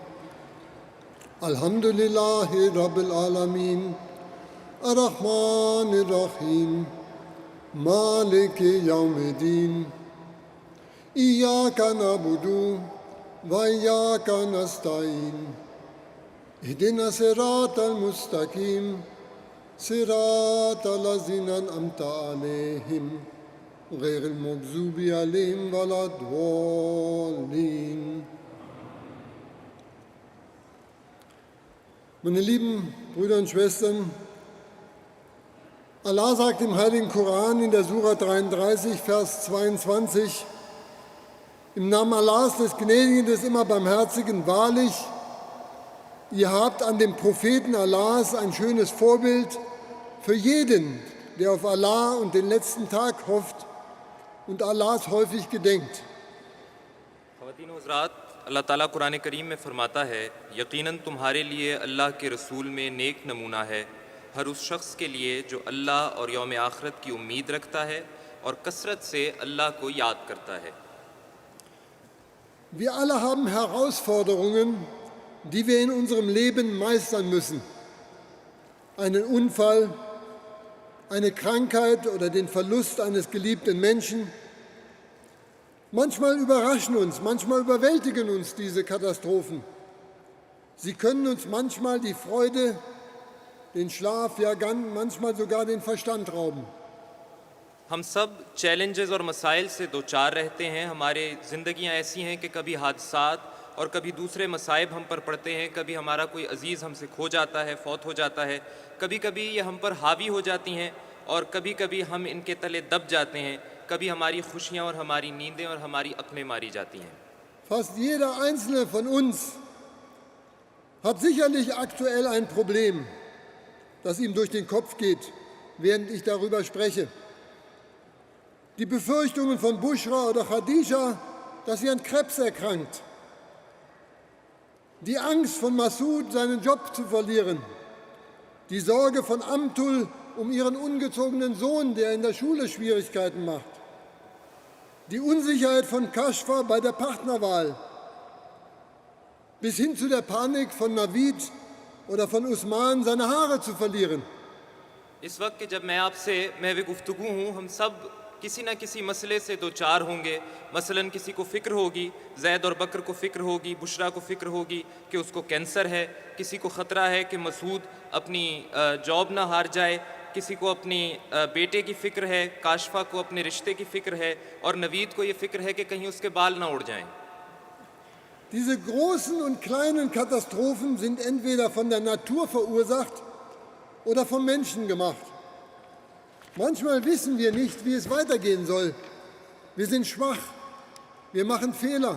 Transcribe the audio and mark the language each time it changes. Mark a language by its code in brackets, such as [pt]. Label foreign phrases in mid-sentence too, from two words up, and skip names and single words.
[ar] الحمد لله رب العالمين الرحمن الرحيم مالك يوم الدين إياك نعبد وإياك نستعين اهدنا الصراط المستقيم صراط الذين أنعمت عليهم غير المغضوب عليهم ولا الضالين. [de] Meine lieben Brüder und Schwestern, Allah sagt im Heiligen Koran in der Sura 33, Vers 22, im Namen Allahs, des Gnädigen, des immer Barmherzigen, wahrlich, ihr habt an dem Propheten Allahs ein schönes Vorbild für jeden, der auf Allah und den letzten Tag hofft und Allahs häufig gedenkt. [ur] خواتین و حضرات، اللہ تعالیٰ قرآن کریم میں فرماتا ہے، یقیناً تمہارے لیے اللہ کے رسول میں نیک نمونہ ہے ہر اس شخص کے لیے جو اللہ اور یوم آخرت کی امید رکھتا ہے اور کثرت سے اللہ کو یاد کرتا ہے. [de] Wir alle haben Herausforderungen, die wir in unserem Leben meistern müssen. Einen Unfall, eine Krankheit oder den Verlust eines geliebten Menschen. Manchmal überraschen uns, manchmal überwältigen uns diese Katastrophen. Sie können uns manchmal die Freude, den Schlaf, ja manchmal sogar den Verstand rauben. [ur] ہم سب چیلنجز اور مسائل سے دو چار رہتے ہیں. ہمارے زندگیاں ایسی ہیں کہ کبھی حادثات اور کبھی دوسرے مصائب ہم پر پڑتے ہیں. کبھی ہمارا کوئی عزیز ہم سے کھو جاتا ہے، فوت ہو جاتا ہے۔ کبھی کبھی یہ ہم پر حاوی ہو جاتی ہیں اور کبھی کبھی ہم ان کے تلے دب جاتے ہیں. کبھی ہماری خوشیاں اور ہماری نیندیں اور ہماری عقلیں ماری جاتی ہیں. [de] Fast jeder einzelne von uns hat sicherlich aktuell ein Problem, das ihm durch den Kopf geht, während ich darüber spreche. Die Befürchtungen von Bushra oder Khadija, dass sie an Krebs erkrankt. Die Angst von Massoud, seinen Job zu verlieren. Die Sorge von Amtul um ihren ungezogenen Sohn, der in der Schule Schwierigkeiten macht. Die Unsicherheit von Kashfa bei der Partnerwahl. Bis hin zu der Panik von Navid oder von Usman, seine Haare zu verlieren. [ur] اس وقت کہ جب میں آپ سے محوِ گفتگو ہوں، ہم سب کسی نہ کسی مسئلے سے دو چار ہوں گے. مثلاً کسی کو فکر ہوگی، زید اور بکر کو فکر ہوگی، بشریٰ کو فکر ہوگی کہ اس کو کینسر ہے. کسی کو خطرہ ہے کہ مسعود اپنی جاب نہ ہار جائے. کسی کو اپنی بیٹے کی فکر ہے، کاشفہ کو اپنے رشتے کی فکر ہے اور نوید کو یہ فکر ہے کہ کہیں اس کے بال نہ اڑ جائیں. [de] Diese großen und kleinen Katastrophen sind entweder von der Natur verursacht oder vom Menschen gemacht. Manchmal wissen wir nicht, wie es weitergehen soll. Wir sind schwach, wir machen Fehler.